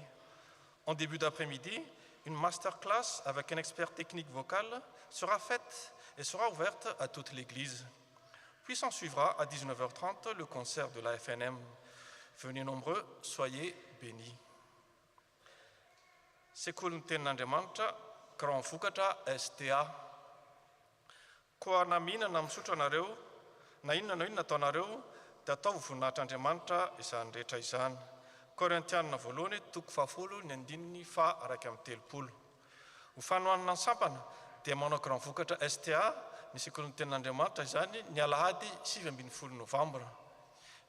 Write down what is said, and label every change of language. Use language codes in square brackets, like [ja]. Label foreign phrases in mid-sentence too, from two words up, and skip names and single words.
[fr] En début d'après-midi, une masterclass avec un expert technique vocal sera faite et sera ouverte à toute l'Église. Puis s'en suivra à 19h30 le concert de la FNM. Venez nombreux, soyez bénis. [mg] Sekolonten'Andriamanitra, Grand Vokatra STA. Koa na mihinana misotra anareo, na inona ataonareo, dia atao ho voninahitr'Andriamanitra izany rehetra izany. Korintianina voalohany 2:1-3. Ho fanohanana ny sampana dia manao Grand Vokatra STA ny sekolonten'Andriamanitra izany ny alahady 7 novambra.